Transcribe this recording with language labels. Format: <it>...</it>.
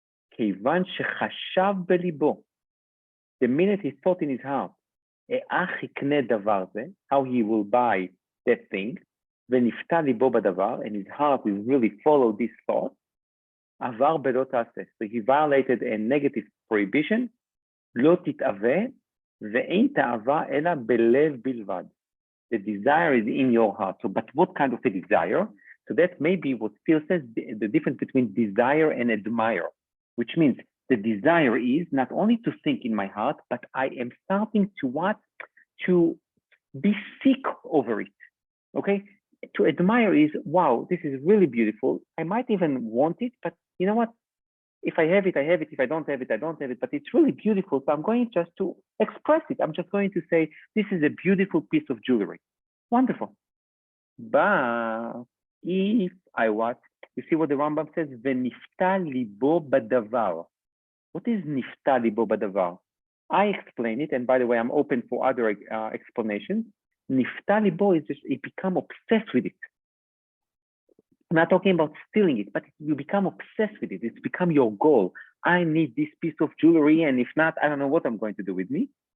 <he>כיוון שחשב בליבו,</he> <en>the minute he thought in his heart,</en> <he>איך יקנה דבר זה,</he> <en>how he will buy that thing,</en> <he>ונפתה ליבו בדבר,</he> <en>and his heart will really follow this thought,</en> <he>עבר בלא תעשה.</he> <en>So he violated a negative prohibition,</en> <he>לא תתאווה, ואין תאווה אלא בלב בלבד.</he> <en>The desire is in your heart. So, but what kind of a desire? So that may be what Phil says, the difference between desire and admire, which means the desire is not only to think in my heart, but I am starting to what? To be sick over it, okay? To admire is, wow, this is really beautiful. I might even want it, but you know what? If I have it, I have it. If I don't have it, I don't have it, but it's really beautiful. So I'm going just to express it. I'm just going to say, this is a beautiful piece of jewelry. Wonderful. But if I what? You see what the Rambam says?</en> <he>ונפתה ליבו בדבר.</he> <en>What is</en> <he>נפתה ליבו בדבר?</he> <en>I explain it, and by the way, I'm open for other explanations.</en> <he>נפתה ליבו</he> <en>is just, you become obsessed with it. I'm not talking about stealing it, but you become obsessed with it. It's become your goal. I need this piece of jewelry, and if not, I don't know what I'm going to do with me.</en>